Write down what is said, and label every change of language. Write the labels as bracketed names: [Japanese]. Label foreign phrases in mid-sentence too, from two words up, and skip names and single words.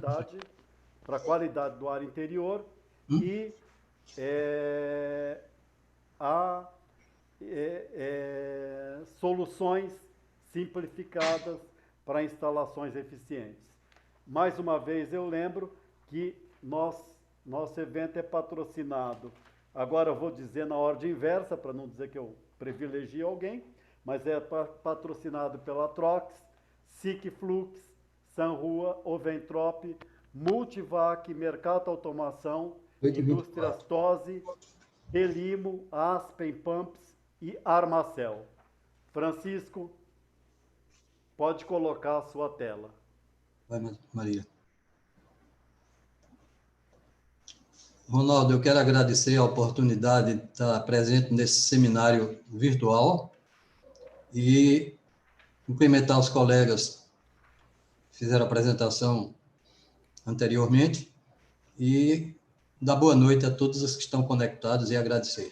[Portuguese] para a qualidade do ar interior e a soluções simplificadas para instalações eficientes. Mais uma vez eu lembro que nosso evento é patrocinado, agora eu vou dizer na ordem inversa, para não dizer que eu privilegio alguém, mas é patrocinado pela Trox, SICFlux, Sanrua, Oventrop, Multivac, Mercato Automação, Indústrias Tose, Belimo, Aspen Pumps e Armacel. Francisco, pode colocar a sua tela. Vai, Maria. Ronaldo, eu quero agradecer a oportunidade de estar presente nesse seminário virtual e cumprimentar os colegas que fizeram a apresentação anteriormente e dar boa noite a todos os que estão conectados e agradecer.